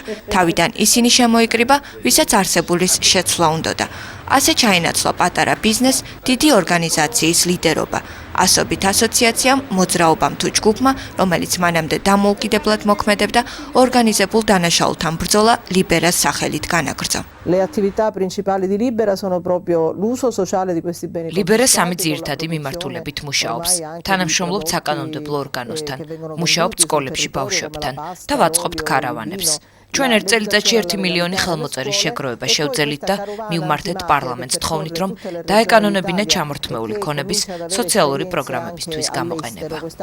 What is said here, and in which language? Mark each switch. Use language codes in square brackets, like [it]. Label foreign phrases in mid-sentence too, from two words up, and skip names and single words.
[ka] თავიდან ისინი შემოიკრიბა, ვისაც არსებულის შეცვლა უნდოდა. ასე ჩაენაცვლა პატარა ბიზნეს, დიდი ორგანიზაციის ლიდერობა. ასობით ასოციაციამ, მოძრაობამ თუ ჯგუფმა, რომელიც მანამდე დამოუკიდებლად მოქმედებდა, ორგანიზებულ დანაშაულთან ბრძოლა ლიბერას სახელით განაგრძო. [it] Le attività principali di Libera sono proprio l'uso sociale di questi beni. [ka] ლიბერა სამი ძირითადი მიმართულებით მუშაობს. თანამშრომლობთ საკანონმდებლო ორგანოსთან, მუშაობთ სკოლებში ბავშვებთან და ვაწყობთ ქარავანებს. ჩვენ ერთ წელიწადში 1 მილიონი ხელმოწერის შეგროვება შევძელით და მივმართეთ პარლამენტს თხოვნით, რომ დაეკანონებინა ჩამორთმეული ქონების სოციალური პროგრამებისთვის გამოყენება.